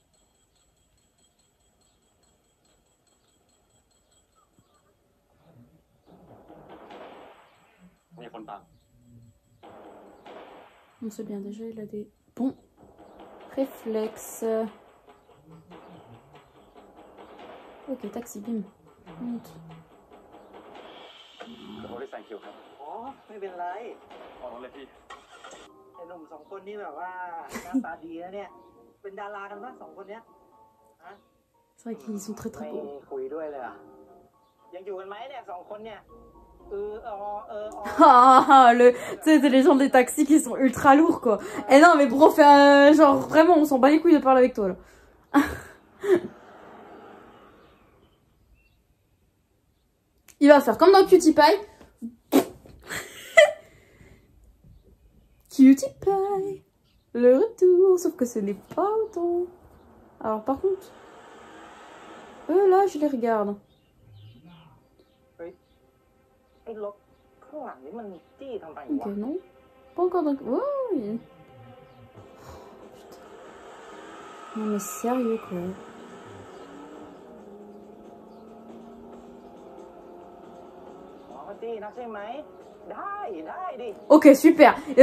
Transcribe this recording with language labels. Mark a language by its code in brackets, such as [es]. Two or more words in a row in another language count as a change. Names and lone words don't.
[fr] On sait bien déjà, il a des bons réflexes. Ok, taxi, bim. Monte. [th] ผมได้ใส่คิวครับ อ๋อไม่เป็นไร ออกรถเลยพี่ ไอ้หนุ่มสองคนนี่แบบว่าหน้าตาดีนะเนี่ยเป็นดารากันปะสองคนเนี้ยฮะ [fr] C'est vrai qu'ils sont très [th] ไม่ [fr] très beaux. [th] คุยด้วยเลยอ่ะยังอยู่กันไหมเนี่ยสองคนเนี่ย [fr] Ah, tu sais, c'est les gens des taxis qui sont ultra lourds, quoi. Eh non, mais bro, fais genre, vraiment, on s'en bat les couilles de parler avec toi, là. Il va faire comme dans Cutie Pie. Cutie Pie. Le retour, sauf que ce n'est pas autant. Alors, par contre, eux, là, je les regarde. [th] ไอ้รถข้างหลังนี่มันจี้ทำไม [fr] Ok, [th] วะ [fr] non. Pas encore dans... Oh, oui. Non, mais sérieux, quoi. Ok, super.